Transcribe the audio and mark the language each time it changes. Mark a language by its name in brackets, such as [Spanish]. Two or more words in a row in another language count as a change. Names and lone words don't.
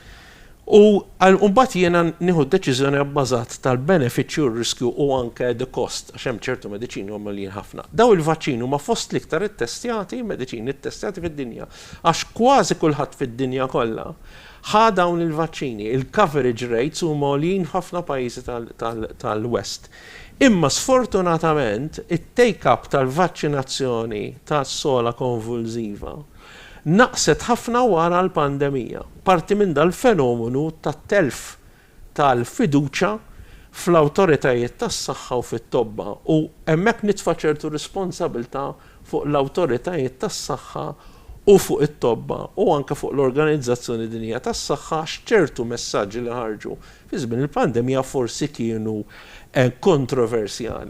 [Maltese] U mbagħad jiena nieħu deċiżjoni bbażat tal-benefiċċju u r-riskju u anke [English] the cost [Maltese] għax hemm ċertu mediċini huma li ħafna. Daw il-vaċċini huma fost l-iktar ittestjati, mediċini ittestjati fid-dinja għax kważi kulħadd fid-dinja kollha ħa dawn il-vaċċini, il- [English] coverage rates [Maltese] huma għolin ħafna pajjiżi tal-West. Imma sfortunatament it-take-up tal-vaċċinazzjoni tas-sola konvulsiva naqset ħafna wara l-pandemija. Parti minn dal-fenomenu tat-telf tal-fiduċa fl-awtoritajiet tas-saħħa u fit-tobba u hemmhekk nitfa' ċertu responsabilità fuq l-awtoritajiet tas-saħħa u fuq it-tobba u anke fuq l-Organizzazzjoni Dinjija tas-Saħħa x'ċertu messaġġi li ħarġu fi żmien il-pandemija forsi kienu kontroversjali.